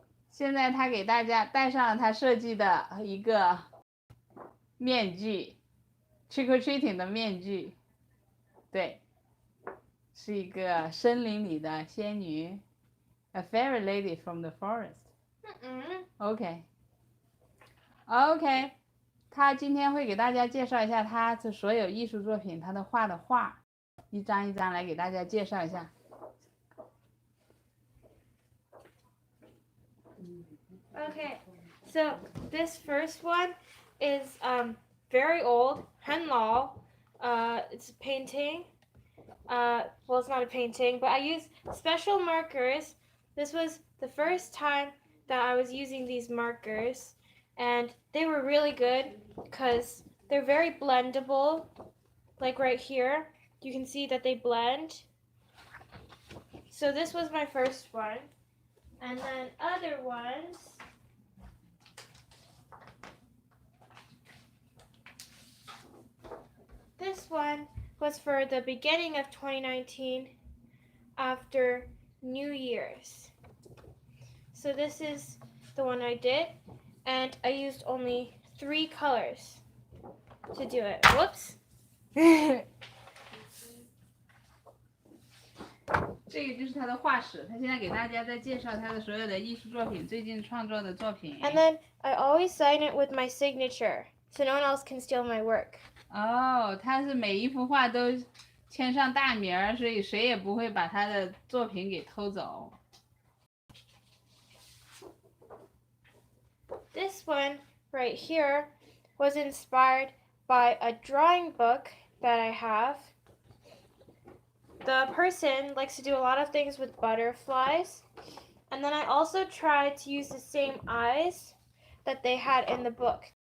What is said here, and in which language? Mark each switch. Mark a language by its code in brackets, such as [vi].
[zh] 现在他给大家戴上了他设计的一个面具 ， [en] trick or treating [zh] 的面具，对，是一个森林里的仙女 ， [en] a fairy lady from the forest。 [zh] OK，他今天会给大家介绍一下他的所有艺术作品，他的画，一张一张来给大家介绍一下。 [en] Okay, so this first one is very old, Henlao. It's a painting. Well, it's not a painting, but I use special markers. This was the first time that I was using these markers, and they were really good because they're very blendable. Like right here, you can see that they blend. So this was my first one. And then other ones, this one was for the beginning of 2019 after New Year's. So this is the one I did, and I used only 3 colors to do it. Whoops. [zh] 这个就是他的画室，他现在给大家在介绍他的所有的艺术作品，最近创作的作品。 [en] And then I always sign it with my signature, so no one else can steal my work. [zh] 哦，他是每一幅画都签上大名儿，所以谁也不会把他的作品给偷走。 [en] This one right here was inspired by a drawing book that I have. The person likes to do a lot of things with butterflies, and then I also tried to use the same eyes that they had in the book.